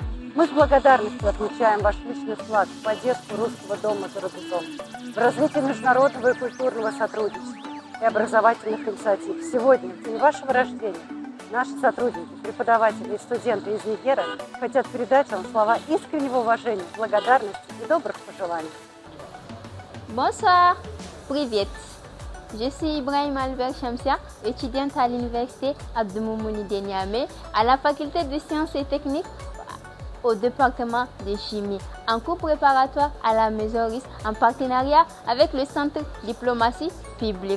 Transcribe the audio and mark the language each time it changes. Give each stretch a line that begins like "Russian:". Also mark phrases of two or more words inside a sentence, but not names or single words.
Russian: Мы с благодарностью отмечаем ваш личный вклад в поддержку Русского дома за рубежом, в развитие международного и культурного сотрудничества и образовательных инициатив. Сегодня, в день вашего рождения, наши сотрудники, преподаватели и студенты из Нигера хотят передать вам слова искреннего уважения, благодарности и добрых пожеланий.
French: Bonsoir, привет. Je suis Ibrahim Albert Chamsia, étudiante à l'université Abdou-Moumouni de Niamey, à la faculté de sciences et techniques au département de chimie, en cours préparatoire à la Maison RIS en partenariat avec le Centre Diplomatie Publique.